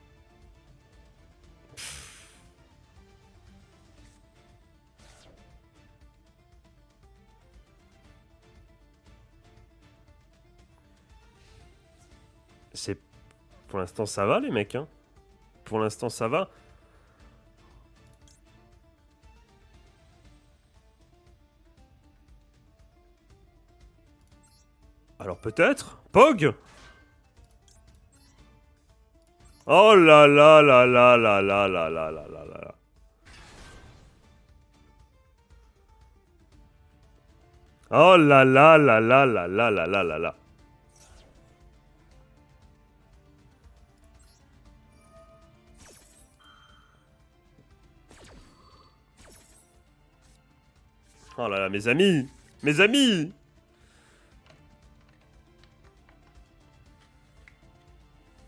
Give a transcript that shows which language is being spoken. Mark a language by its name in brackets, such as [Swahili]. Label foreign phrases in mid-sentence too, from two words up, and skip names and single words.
[French] C'est... Pour l'instant, ça va, les mecs, hein. Pour l'instant, ça va. Alors peut-être Pog. Oh là là là là là là là là là là là. Oh là là là là là là là là là là. Oh là là, mes amis. Mes amis.